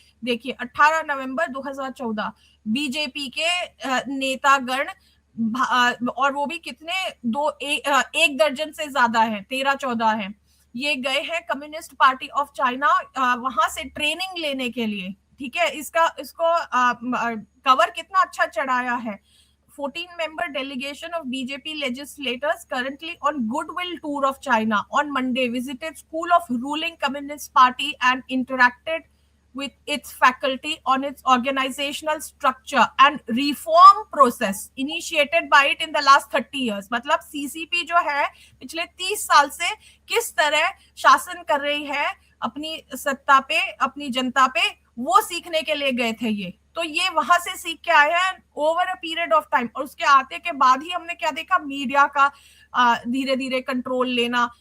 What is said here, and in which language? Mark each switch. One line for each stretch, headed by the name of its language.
Hindi: देखिए, 18 नवंबर 2014, बीजेपी के नेतागण, और वो भी कितने, एक दर्जन से ज्यादा है, 13-14 है, ये गए हैं कम्युनिस्ट पार्टी ऑफ चाइना वहां से ट्रेनिंग लेने के लिए। ठीक है, इसको कवर कितना अच्छा चढ़ाया है।
English: 14-member delegation of BJP legislators currently on goodwill tour of China on Monday visited school of ruling Communist Party and interacted with its faculty on its organizational structure and reform process initiated by it in the last 30 years।
Hindi: मतलब CCP जो है पिछले 30 साल से किस तरह शासन कर रही है अपनी सत्ता पे, अपनी जनता पे, वो सीखने के लिए गए थे ये। तो ये वहां से सीख के आया है
English: Over a period of time.
Hindi: और उसके आते के बाद ही हमने क्या देखा, मीडिया का धीरे धीरे कंट्रोल लेना।